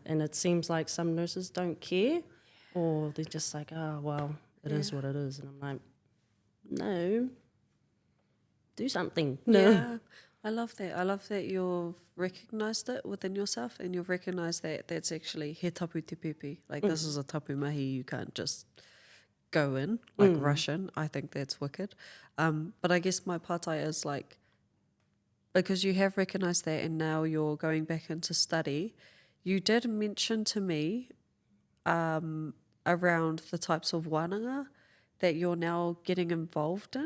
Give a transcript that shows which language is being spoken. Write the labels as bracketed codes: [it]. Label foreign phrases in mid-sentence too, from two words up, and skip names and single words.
[en] And it seems like some nurses don't care, or they're just like, oh, well, it is what it is. And I'm like, no, do something. No. Yeah, I love that. I love that you've recognised it within yourself, and you've recognised that that's actually [mi] he tapu te pepe. [en] Like this is a [mi] tapu mahi, [en] you can't just go in, like rush in. I think that's wicked. But I guess my partai is like, because you have recognised that and now you're going back into study, you did mention to me around the types of wānanga that you're now getting involved in.